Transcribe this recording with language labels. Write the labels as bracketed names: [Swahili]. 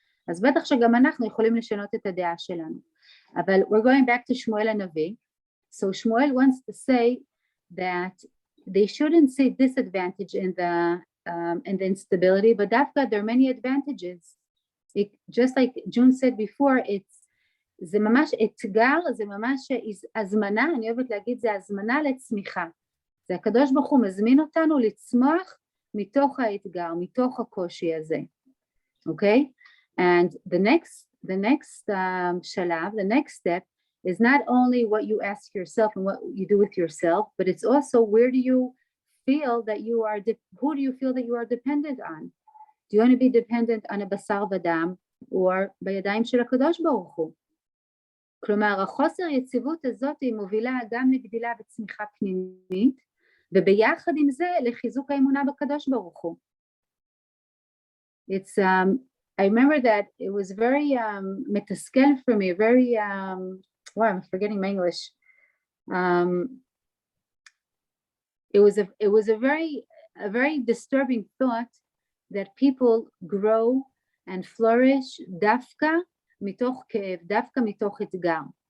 [Hebrew] אז בטח שגם אנחנו יכולים לשנות את הדעה שלנו. [English] אבל we're going back to שמואל הנביא. So Shmuel wants to say that they shouldn't see disadvantage in the instability, but there are many advantages. Just like June said before, [Hebrew] זה ממש אתגר, זה ממש הזמנה, אני אוהבת להגיד, זה הזמנה לצמיחה. זה הקדוש ברוך הוא מזמין אותנו לצמוח מתוך האתגר, מתוך הקושי הזה. [English] Okay? And the next שלב, the next step is not only what you ask yourself and what you do with yourself, but it's also where do you feel that you are, who do you feel that you are dependent on? Do you want to be dependent on a [Hebrew] בשר ודם, [English] or [Hebrew] בידיים של הקדוש ברוך הוא? כלומר, החוסר יציבות הזאת היא מובילה גם לגדילה וצמיחה פנימית, וביחד עם זה לחיזוק האמונה בקדוש ברוך הוא. [English] I remember that it was very מתסכל for me, very, I'm forgetting my English. It was a very disturbing thought that people grow and flourish [Hebrew] דווקא מתוך כאב, דווקא מתוך אתגר.